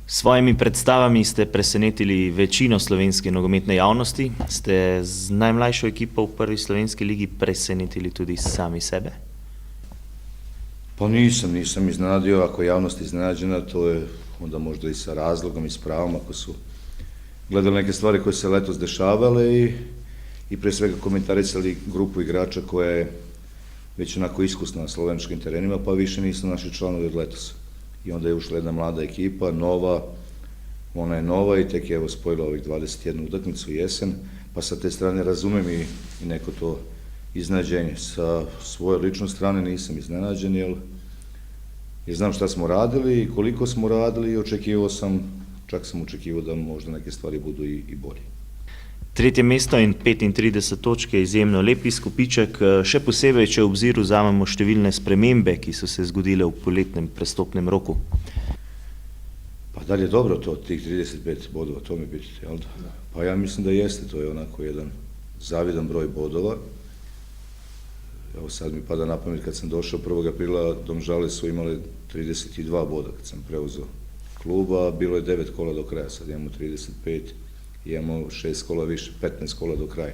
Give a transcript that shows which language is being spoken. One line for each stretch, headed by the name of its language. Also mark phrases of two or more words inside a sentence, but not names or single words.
Slovenian: S svojimi predstavami ste presenetili večino slovenske nogometne javnosti. Ste z najmlajšo ekipo v prvi slovenski ligi presenetili tudi sami sebe?
Serbian: Pa nisam iznenadio. Ako je javnost iznenađena, to je onda možda i sa razlogom i s pravom, ako su gledali neke stvari koje se letos dešavale i pre svega komentarisali grupu igrača koja je već onako iskusna na slovenčkim terenima, pa više nisu naši članovi od letosa. I onda je ušla jedna mlada ekipa, nova, ona je nova i tek je evo spojila ovih 21 utakmicu jesen, pa sa te strane razumem i neko to iznenađenje. Sa svoje lične strane nisam iznenađen, jer znam šta smo radili i koliko smo radili i čak sam očekivao da možda neke stvari budu i bolje.
Slovenian: Tretje mesto in 35 točk je izjemno lep izkupiček, še posebej, če v obzir vzamemo številne spremembe, ki so se zgodile v poletnem prestopnem roku.
Serbian: Pa da li je dobro to, tih 35 bodova, to mi pitite, jel da? Pa ja mislim da jeste, to je onako jedan zavidan broj bodova. Evo sad mi pada na pamet, kad sam došao 1. aprila, Domžale su imale 32 boda kad sam preuzeo kluba, bilo je 9 kola do kraja, sad imamo 35, imamo 6 kola više, 15 kola do kraja.